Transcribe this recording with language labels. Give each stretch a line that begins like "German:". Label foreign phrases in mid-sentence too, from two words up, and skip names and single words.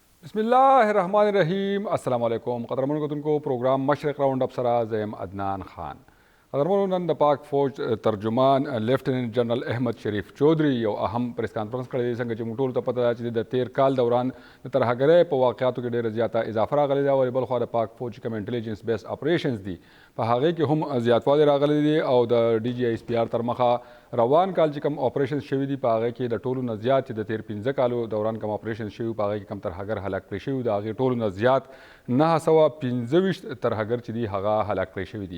Arabic: بسم اللہ الرحمن الرحیم. السلام علیکم.
Pashto: قدرمنو کتونکو پروگرام مشرق راؤنڈ اپ سره زیم عدنان خان. قدرمنو نن د پاک فوج ترجمان لیفټیننټ جنرال احمد شریف چودھری یو اهم
English: press conference
Pashto: کړی دی. څنګه چې موږ ټول ته پته ده چې د 13 کال دوران د ترهګرۍ په واقعاتو کې ډېره زیاته اضافه راغلې ده او بل خوا د پاک فوج کوم
English: intelligence base operations
Pashto: دي په هغې کې هم زیاتوالی راغلی دی او د ډي جي آی اس پی آر تر مخه روان کال چې کوم اپریشنز شوي دي په هغې کې د ټولو نه زیات چې د تیر 15 کالو دوران کوم اپریشنز شوي په هغې کې کم ترهګر هلاک کړی شوي د هغې ټولو نه زیات 925 ترهګر چې دي هغه هلاک کړی شوي دي.